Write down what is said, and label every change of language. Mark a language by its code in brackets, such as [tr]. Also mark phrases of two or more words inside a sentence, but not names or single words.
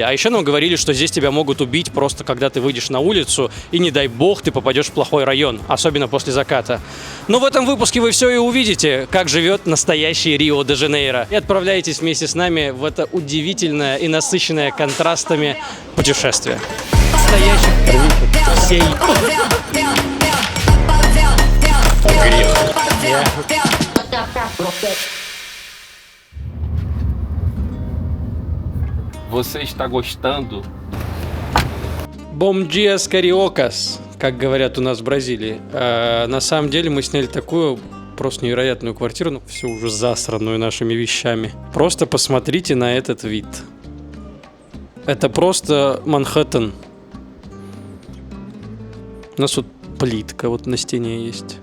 [ru] А еще нам говорили, что здесь тебя могут убить просто когда ты выйдешь на улицу и, не дай бог, ты попадешь в плохой район, особенно после заката. Но в этом выпуске вы все и увидите, как живет настоящий Рио-де-Жанейро. И отправляйтесь вместе с нами в это удивительное и насыщенное контрастами путешествие. Настоящих всей... [pt] Você está gostando? Bom dias, cariocas, [ru] как говорят у нас в Бразилии. На самом деле мы сняли такую просто невероятную квартиру, ну, всю уже засранную нашими вещами. Просто посмотрите на этот вид. Это просто Манхэттен. У нас вот плитка вот на стене есть.